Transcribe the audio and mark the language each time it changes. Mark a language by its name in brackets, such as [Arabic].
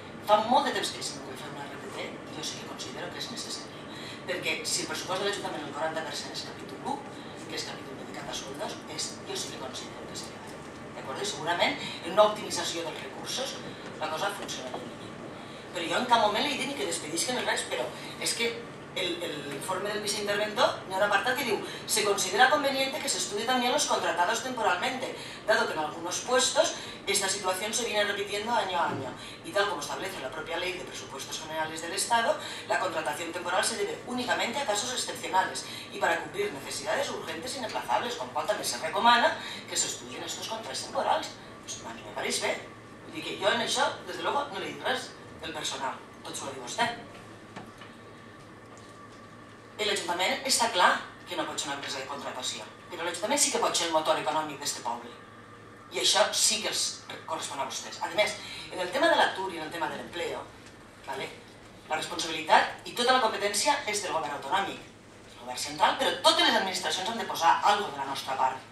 [Catalan] Fa molt de temps que si no vull fer una RPT, i jo sí que considero que és necessària. Perquè si el pressupost de l'Ajuntament el 40% és capítol 1, que és capítol dedicat a sueldos, jo sí que considero que és elevat. D'acord? I segurament en una optimització dels recursos la cosa funcionaria millor. Però jo en cap moment li he dit ni que despedisquen res, però és que l'informe del viceinterventor hi ha un apartat que diu [Spanish] se considera conveniente que se estudie también los contratados temporalmente, dado que en algunos puestos esta situación se viene repitiendo año a año. Y tal como establece la propia Ley de Presupuestos Generales del Estado, la contratación temporal se debe únicamente a casos excepcionales y para cubrir necesidades urgentes e inaplazables, con cual [Catalan] també se recomana que se estudien estos contrats temporals. Pues a mi me pareix bé. Vull dir que jo en això, des de luego, no li dic res del personal, tot s'ho diu vostè. L'Ajuntament està clar que no pot ser una empresa de contratació, però l'Ajuntament sí que pot ser el motor econòmic d'aquest poble. I això sí que els correspon a vostès. A més, en el tema de l'atur i en el tema de l'empleo, la responsabilitat i tota la competència és del govern autonòmic, del govern central, però totes les administracions han de posar alguna cosa de la nostra part.